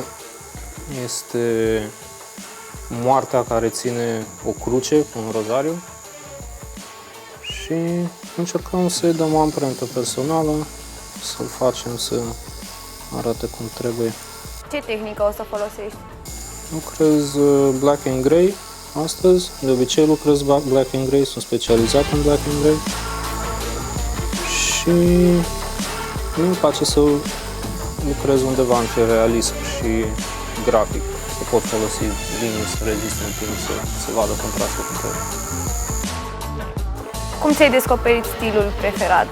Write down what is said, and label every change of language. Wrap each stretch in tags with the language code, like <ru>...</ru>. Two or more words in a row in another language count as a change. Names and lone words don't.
<ro>Este moartea care ține o cruce cu un rozariu și încercăm să-i dăm o amprentă personală, să-l facem să arate cum trebuie. Ce tehnică o să folosești? Lucrez</ro> <en>black and grey</en> <ro>astăzi, de obicei lucrez</ro> <en>black and grey,</en> <ro>sunt specializat în</ro> <en>black and grey</en> <ro>și mi-mi place să lucrez undeva între realism și grafic, să pot folosi linii să reziste în timp, să se vadă contrastul cu trebuie. Cum ți-ai descoperit stilul preferat?</ro>